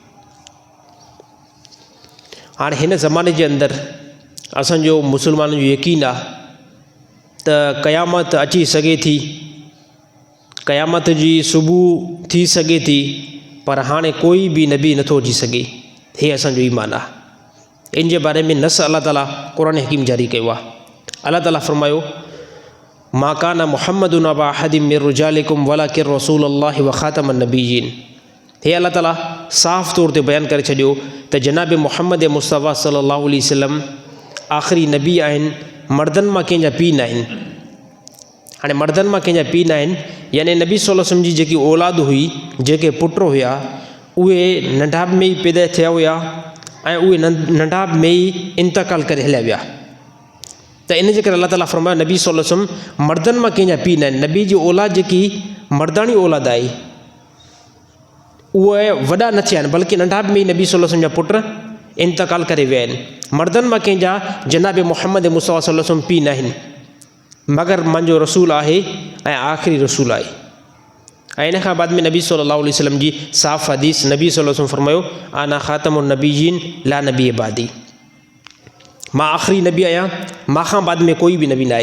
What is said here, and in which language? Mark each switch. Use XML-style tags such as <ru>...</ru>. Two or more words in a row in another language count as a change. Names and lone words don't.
<sd>हाणे हिन ज़माने जे अंदरि असांजो मुस्लमाननि जो यकीन आहे त क़यामत अची सघे थी, क़यामत जी सुबुह थी सघे थी, पर हाणे कोई बि नबी नथो अची सघे। हे असांजो ईमान आहे। इन जे बारे में नस अल्लाह ताला क़ुरान हकीम जारी कयो आहे। अल्लाह ताला फरमायो,</sd> <ar>ما كان محمد أبا أحد من رجالكم ولكن رسول الله وخاتم النبيين.</ar> <sd>हे अल्लाह ताला साफ़ तौर ते बयानु करे छॾियो त जनाब मुहम्मद मुस्तफ़ा</sd> <ar>صلى الله عليه وسلم</ar> <sd>आख़िरी नबी आहिनि, मर्दनि मां कंहिंजा पीउ न आहिनि। हाणे मर्दनि मां कंहिंजा पीउ न आहिनि, यानी नबी</sd> <ar>صلى الله عليه وسلم</ar> <sd>जी जेकी औलाद हुई, जेके पुट हुया, उहे नंढाप में ई पैदा थिया हुया ऐं उहे नंढाप में ई इंतकाल करे हलिया विया। त इन जे करे अल्लाह ताला फरमायो नबी</sd> <ar>صلى الله عليه وسلم</ar> <sd>मर्दनि मां कंहिंजा पीउ न आहिनि। नबी जी औलाद जेकी मर्दानी औलाद आहे उहे वॾा न थिया आहिनि, बल्कि नंढाप में ई नबी</sd> <ar>صلى الله عليه وسلم</ar> <sd>जा पुट इंतकाल करे विया आहिनि। मर्दनि मां कंहिंजा जनाब मुहम्मद मुस्तफ़ा</sd> <ar>صلى الله عليه وسلم</ar> <sd>पीउ न आहिनि, मगर मुंहिंजो रसूल आहे ऐं आख़िरी रसूल आहे। ऐं इन खां बाद में नबी</sd> <ar>صلى الله عليه وسلم</ar> <sd>जी साफ़ हदीस, नबी</sd> <ar>صلى الله عليه وسلم</ar> <sd>फरमायो,</sd> <ar>أنا خاتم النبيين لا نبي بعدي.</ar> <sd>मां आख़िरी नबी आहियां, मां बाद में कोई बि नबी न आहे।</sd>